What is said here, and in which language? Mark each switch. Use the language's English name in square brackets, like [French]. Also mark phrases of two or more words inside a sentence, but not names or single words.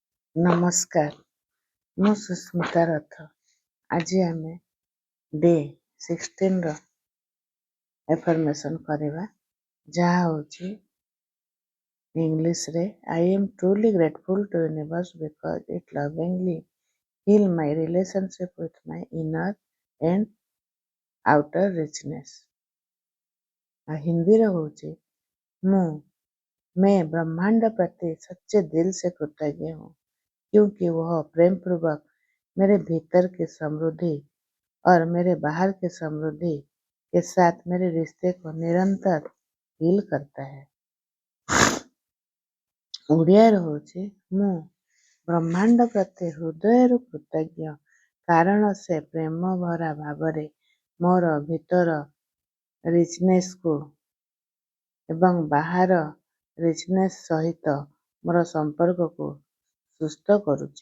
[Odia] ନମସ୍କାର, ମୁଁ ସୁସ୍ମିତା ରଥ। ଆଜି ଆମେ ଡେ 16ର ଏଫର୍ମେସନ୍ କରିବା, ଯାହା ହେଉଛି ଇଂଲିଶରେ [English] I am truly grateful to universe because it lovingly heal my relationship with my inner and outer richness। [Hindi] और हिंदीରେ ହେଉଛି मैं ब्रह्मांड प्रति सच्चे दिल से कृतज्ञ हूँ क्योंकि वह प्रेम पूर्वक मेरे भीतर की समृद्धि और मेरे बाहर की समृद्धि के साथ मेरे रिश्ते को निरंतर हील करता है। [Odia] ଓଡ଼ିଆରେ ହେଉଛି ମୁଁ ବ୍ରହ୍ମାଣ୍ଡ ପ୍ରତି ହୃଦୟରୁ କୃତଜ୍ଞ କାରଣ ସେ ପ୍ରେମ ଭରା ଭାବରେ ମୋର ଭିତର ରିଚନେସକୁ ଏବଂ ବାହାର ରିଚନେସ ସହିତ ମୋର ସମ୍ପର୍କକୁ ସୁସ୍ଥ କରୁଛି।